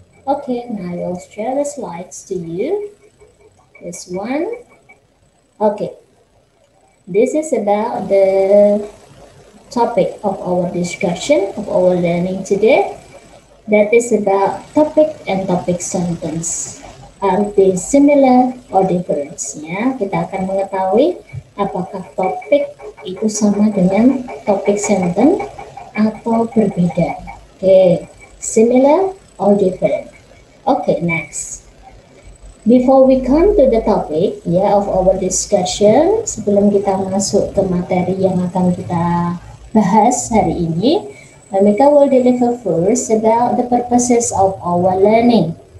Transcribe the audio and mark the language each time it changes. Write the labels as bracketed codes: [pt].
[en] Okay, now I will share the slides to you. This one. Okay, this is about the topic of our discussion, of our learning today. That is about topic and topic sentence. Are they similar or different? [id] Ya, kita akan mengetahui apakah topik itu sama dengan topik sentence atau berbeda. [en] Okay, similar or different. Okay, next. Before we come to the topic of our discussion, [id] sebelum kita masuk ke materi yang akan kita bahas hari ini, [en] Ma'am Eka will deliver first about the purposes of our learning.